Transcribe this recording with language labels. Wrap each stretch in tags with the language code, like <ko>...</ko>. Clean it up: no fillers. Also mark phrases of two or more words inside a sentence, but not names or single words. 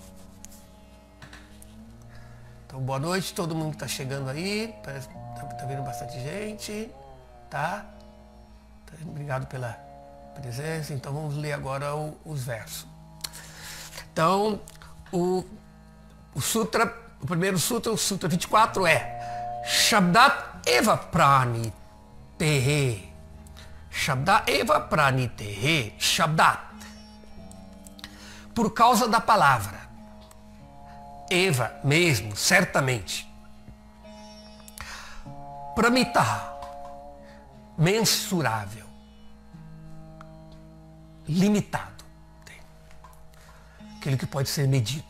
<pt>Então, boa noite, todo mundo que está chegando aí, tá vendo bastante gente, tá? Obrigado pela presença. Então vamos ler agora os versos. Então, o primeiro sutra, o sutra 24 é</pt> <sa>Shabdat eva pranitehe. Shabdat eva pranitehe. Shabdat.</sa> <pt>Por causa da palavra. Eva, mesmo, certamente. Pramita, mensurável, limitado, aquele que pode ser medido.</pt>